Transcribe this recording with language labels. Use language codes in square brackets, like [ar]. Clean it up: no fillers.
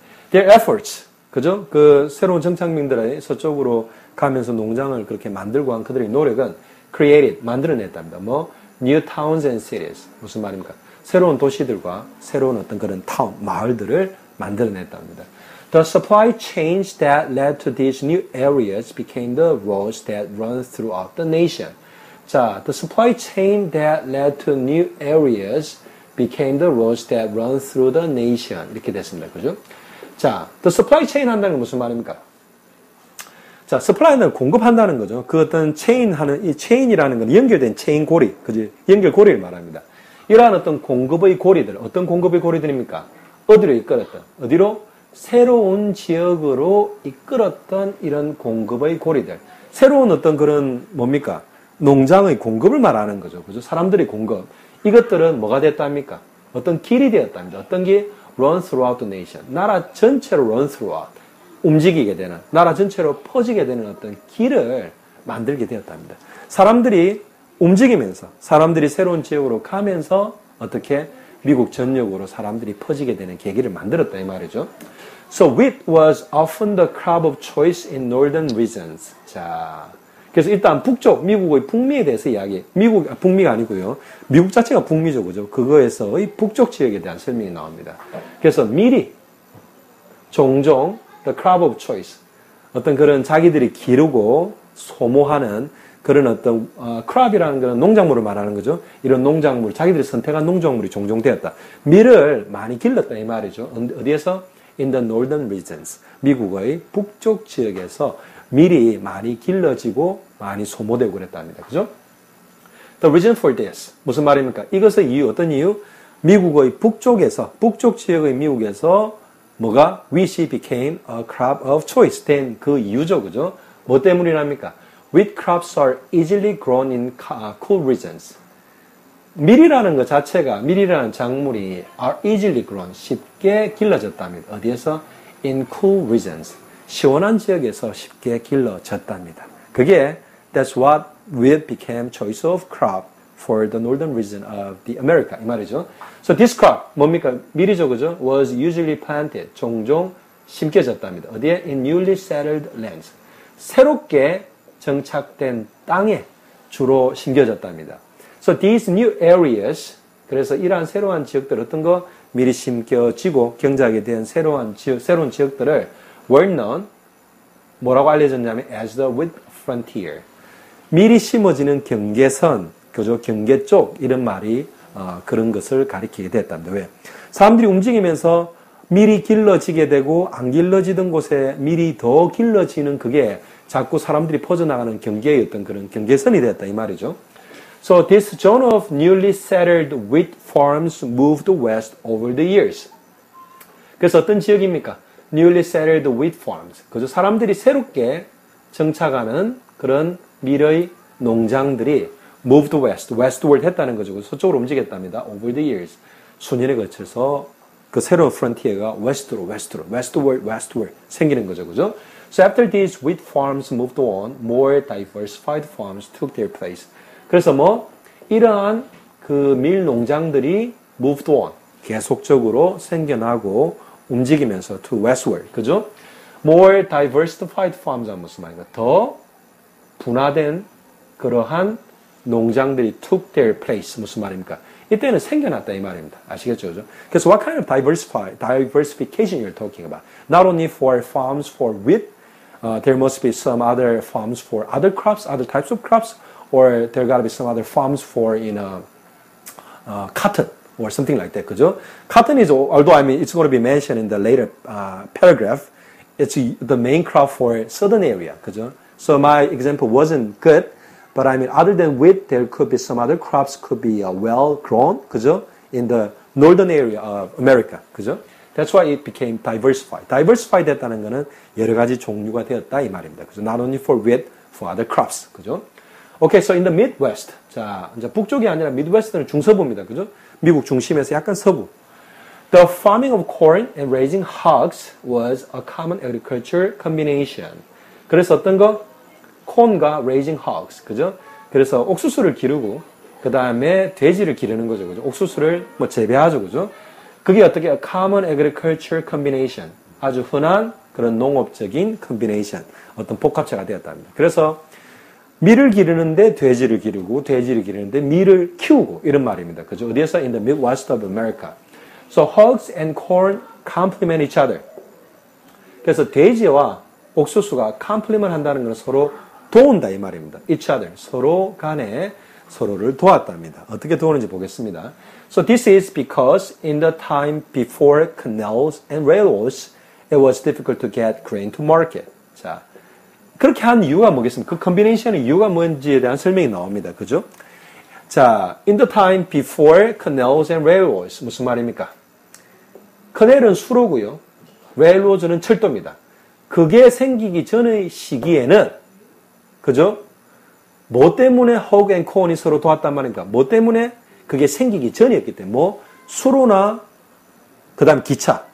[en] Their efforts. [ko] 그죠? 그 새로운 정착민들의 서쪽으로 가면서 농장을 그렇게 만들고 한 그들의 노력은 [en] created. [ko] 만들어냈답니다. [en] new towns and cities. [ko] 무슨 말입니까? 새로운 도시들과 새로운 어떤 그런 타운, 마을들을 만들어냈답니다. [en] The supply chains that led to these new areas became the roads that run throughout the nation. 자, the supply chain that led to new areas became the roads that run through the nation. [ko] 이렇게 됐습니다. 그죠? 자, [en] the supply chain [ko] 한다는 건 무슨 말입니까? 자, supply는 공급한다는 거죠. 그 어떤 체인 하는, 이 체인이라는 건 연결된 체인 고리, 그지? 연결 고리를 말합니다. 이러한 어떤 공급의 고리들, 어떤 공급의 고리들입니까? 어디로 이끌었던? 어디로? 새로운 지역으로 이끌었던 이런 공급의 고리들. 새로운 어떤 그런, 뭡니까? 농장의 공급을 말하는 거죠. 그죠? 사람들의 공급. 이것들은 뭐가 됐답니까? 어떤 길이 되었답니다. 어떤 길? [en] Run throughout the nation. [ko] 나라 전체로 [en] run throughout. [ko] 움직이게 되는, 나라 전체로 퍼지게 되는 어떤 길을 만들게 되었답니다. 사람들이 움직이면서, 사람들이 새로운 지역으로 가면서 어떻게 미국 전역으로 사람들이 퍼지게 되는 계기를 만들었다 이 말이죠. [en] So wheat was often the crop of choice in northern regions. [ko] 자, 그래서 일단 북쪽, 미국의 북미에 대해서 이야기, 북미가 아니고요. 미국 자체가 북미죠, 그죠? 그거에서의 북쪽 지역에 대한 설명이 나옵니다. 그래서 미리, 종종, [en] the crop of choice. [ko] 어떤 그런 자기들이 기르고 소모하는 그런 어떤, crop이라는 건 농작물을 말하는 거죠. 이런 농작물, 자기들이 선택한 농작물이 종종 되었다. 밀을 많이 길렀다, 이 말이죠. 어디에서? [en] In the northern regions. [ko] 미국의 북쪽 지역에서 밀이 많이 길러지고 많이 소모되고 그랬답니다. 그죠? [en] The reason for this. [ko] 무슨 말입니까? 이것의 이유, 어떤 이유? 미국의 북쪽에서, 북쪽 지역의 미국에서 뭐가? [en] wheat이 became a crop of choice. [ko] 된 그 이유죠. 그죠? 뭐 때문이랍니까? [en] Wheat crops are easily grown in cool regions. [ko] 밀이라는 것 자체가, 밀이라는 작물이 [en] are easily grown, [ko] 쉽게 길러졌답니다. 어디에서? [en] In cool regions. [ko] 시원한 지역에서 쉽게 길러졌답니다. 그게 [en] that's what wheat became choice of crop for the northern region of the America. [ko] 이 말이죠. [en] So this crop, [ko] 뭡니까? 밀이죠, 그죠? [en] Was usually planted. [ko] 종종 심겨졌답니다. 어디에? [en] In newly settled lands. [ko] 새롭게 정착된 땅에 주로 심겨졌답니다. [en] So these new areas, [ko] 그래서 이러한 새로운 지역들, 어떤 거? 미리 심겨지고 경작에 대한 새로운 지역들을 [en] were known, [ko] 뭐라고 알려졌냐면 [en] as the wheat frontier. [ko] 미리 심어지는 경계선, 그죠? 경계 쪽, 이런 말이 그런 것을 가리키게 됐답니다. 왜? 사람들이 움직이면서 밀이 길러지게 되고 안 길러지던 곳에 밀이 더 길러지는 그게 자꾸 사람들이 퍼져나가는 경계의 어떤 그런 경계선이 됐다 이 말이죠. [en] So this zone of newly settled wheat farms moved west over the years. [ko] 그래서 어떤 지역입니까? [en] Newly settled wheat farms. [ko] 그죠? 사람들이 새롭게 정착하는 그런 밀의 농장들이 [en] moved west, westward [ko] 했다는 거죠. 서쪽으로 움직였답니다. [en] Over the years. [ko] 수년에 거쳐서 그 새로운 frontier가 westward 생기는 거죠. 그죠? [en] So after these wheat farms moved on, more diversified farms took their place. [ko] 그래서 이러한 그 밀 농장들이 [en] moved on, [ko] 계속적으로 생겨나고 움직이면서 [en] to westward, [ko] 그죠? [en] More diversified farms [ko] 하면 무슨 말인가? 더 분화된 그러한 농장들이 [en] took their place, [ko] 무슨 말입니까? 이때는 생겨났다 이 말입니다. 아시겠죠? 그죠? 그래서 [en] what kind of diversification you're talking about? Not only for farms for wheat, there must be some other farms for other crops, other types of crops, or there got to be some other farms for cotton or something like that. [ko] 그죠? [en] Cotton is, although I mean it's going to be mentioned in the later paragraph, it's the main crop for southern area. [ko] 그죠? [en] So my example wasn't good, but I mean other than wheat, there could be some other crops could be well grown. [ko] 그죠? [en] In the northern area of America. [ko] 그죠? [en] That's why it became diversified. [ko] Diversified 됐다는 것은 여러 가지 종류가 되었다 이 말입니다. 그죠? [en] Not only for wheat, for other crops. [ko] 그죠? [en] Okay, so in the Midwest. [ko] 자, 이제 북쪽이 아니라 Midwest는 중서부입니다. 그죠? 미국 중심에서 약간 서부. [en] The farming of corn and raising hogs was a common agriculture combination. [ko] 그래서 어떤 거? [en] 콘과 raising hogs. [ko] 그죠? 그래서 옥수수를 기르고, 그 다음에 돼지를 기르는 거죠. 그죠? 옥수수를 재배하죠. 그죠? 그게 어떻게, [en] a common agriculture combination. [ko] 아주 흔한 그런 농업적인 combination. 어떤 복합체가 되었답니다. 그래서 밀을 기르는데 돼지를 기르고 돼지를 기르는데 밀을 키우고 이런 말입니다. 그죠? 어디에서? [en] In the Midwest of America. So hogs and corn complement each other. [ko] 그래서 돼지와 옥수수가 complement 한다는 것은 서로 도운다 이 말입니다. [en] Each other. [ko] 서로 간에 서로를 도왔답니다. 어떻게 도우는지 보겠습니다. [en] So this is because in the time before canals and railroads, it was difficult to get grain to market. [ko] 자, 그렇게 한 이유가 뭐겠습니까? 그 컨비네이션의 이유가 뭔지에 대한 설명이 나옵니다. 그죠? [en] 자, in the time before canals and railroads. [ko] 무슨 말입니까? 커넬은 수로고요. railroads는 철도입니다. 그게 생기기 전의 시기에는, 그죠? 뭐 때문에 [en] hog and corn [ko] 이 서로 도왔단 말입니까? 뭐 때문에? 그게 생기기 전이었기 때문에, 뭐, 수로나, 그 다음 기차.